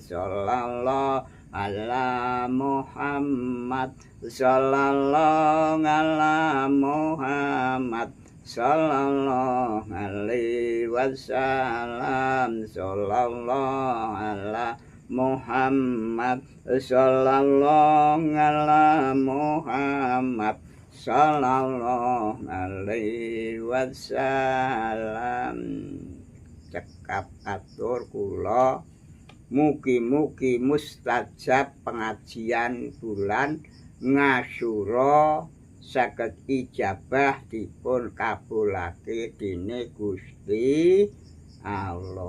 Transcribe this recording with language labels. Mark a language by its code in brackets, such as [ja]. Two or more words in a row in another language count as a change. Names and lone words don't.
[ar] صلى الله على محمد صلى الله على محمد صلى الله عليه وسلم. صلى الله على محمد صلى الله على محمد صلى الله عليه وسلم. [jv] Cekap atur kula mugi-mugi mustajab pengajian bulan Ngasura saged ijabah dipun kabulake dene Gusti Allah.